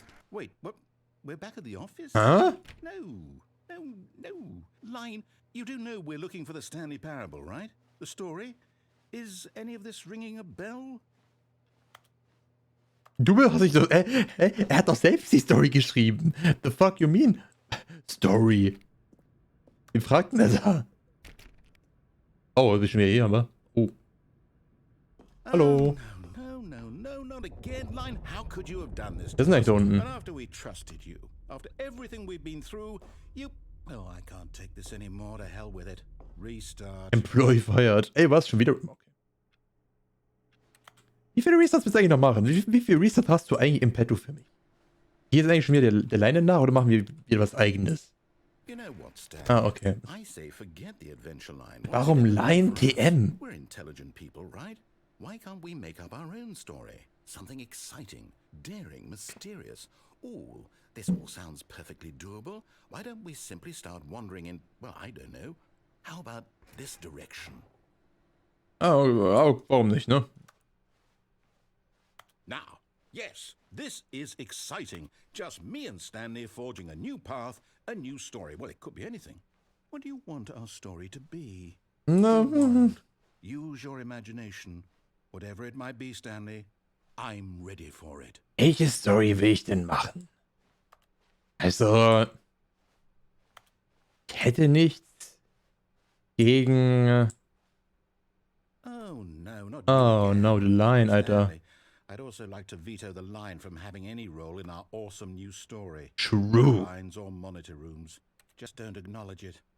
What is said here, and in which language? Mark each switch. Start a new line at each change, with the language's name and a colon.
English: Wait, what? We're back at the office? Huh? No. Line, you do know we're looking for the Stanley Parable, right? The story? Is any of this ringing a bell?
German: Du hast dich doch... er hat doch selbst die Story geschrieben.
English: The fuck you mean?
German: Story. Wie fragt denn er da? Oh, wir sind wieder hier, aber... Oh. Hallo.
English: No, not again, Line. How could you have done this?
German: Wir sind eigentlich da unten.
English: And after we trusted you, after everything we've been through, you... Oh, I can't take this anymore. To hell with it. Restart. Employee fired.
German: Ey, was? Schon wieder? Okay. Wie viele Restarts willst du eigentlich noch machen? Wie viel Restart hast du eigentlich im Petto für mich? Hier ist eigentlich schon wieder der Leine nach oder machen wir wieder was Eigenes?
English: You know what, Stan?
German: Ah, okay.
English: I say forget the adventure line.
German: Warum Line TM?
English: We're intelligent people, right? Why can't we make up our own story? Something exciting, daring, mysterious. Oh, this all sounds perfectly doable. Why don't we simply start wandering in, well, I don't know. How about this direction?
German: Oh, warum nicht, ne?
English: Now, yes, this is exciting. Just me and Stanley forging a new path, a new story. Well, it could be anything. What do you want our story to be? No. Use your imagination. Whatever it might be, Stanley, I'm ready for it.
German: Welche Story will ich denn machen? Also, ich hätte nichts gegen...
English: Oh, no, not Oh, you. no, the line, Alter. Stanley, I'd also like to veto the line from having any role in our awesome new story. True. Lines or monitor rooms. Just don't acknowledge it.